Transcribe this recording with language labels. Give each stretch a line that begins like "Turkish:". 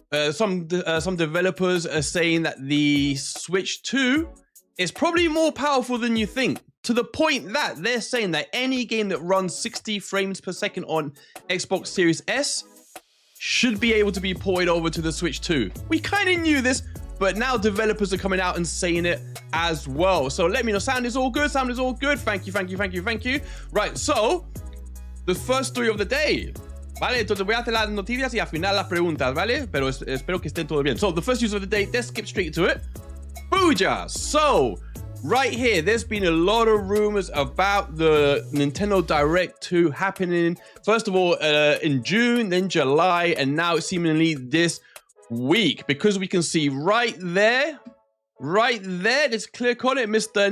English: Some developers are saying that the Switch 2 is probably more powerful than you think, to the point that they're saying that any game that runs 60 frames per second on Xbox Series S should be able to be ported over to the Switch 2. We kind of knew this, but now developers are coming out and saying it as well. So let me know. Sound is all good. Sound is all good. Thank you. Right, so the first story of the day.
Spanish: Vale, entonces voy a hacer las noticias y al final las preguntas, ¿vale? Pero espero que estén todo bien.
English: So, the first news of the day, let's skip straight into it. Booyah! So, right here, there's been a lot of rumors about the Nintendo Direct 2 happening. First of all, in June, then July, and now seemingly this week. Because we can see right there, let's click on it, Mr.